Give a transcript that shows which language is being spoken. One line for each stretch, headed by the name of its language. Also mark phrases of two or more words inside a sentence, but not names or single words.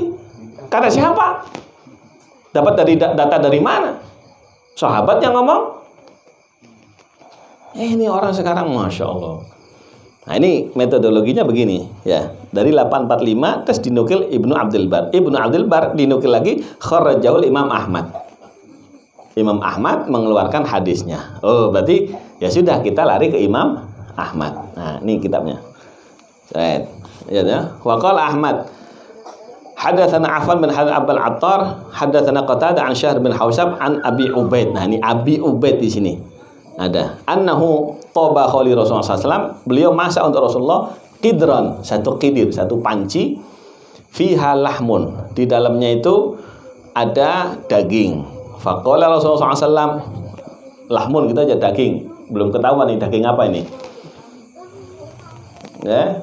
Indonesian: Kata siapa? Dapat dari data dari mana? Sahabat yang ngomong. Ini orang sekarang
Arabic: ما شاء الله.
Indonesian: Nah ini metodologinya begini ya. Dari 845 terus dinukil Ibnu Abdul Bar. Ibnu Abdul Bar dinukil lagi
Arabic: خرجه الإمام أحمد.
Indonesian: Imam Ahmad mengeluarkan hadisnya. Oh berarti ya sudah kita lari ke Imam Ahmad. Nah ini kitabnya. Right.
Arabic: Ya, وقال أحمد حدثنا عفان بن عبد العطار حدثنا قتادة عن شهر بن حوشب عن أبي عبيد.
Indonesian: Nah ini Abi Ubaid di sini ada
Arabic: أنه طبخ لرسول الله ﷺ.
Indonesian: Beliau masak untuk Rasulullah qidran, satu qidir, satu panci,
Arabic: فيها لحم,
Indonesian: di dalamnya itu ada daging.
Arabic: فقال رسول الله ﷺ,
Indonesian: lahmun gitu aja, daging, belum ketahuan nih daging apa ini ya.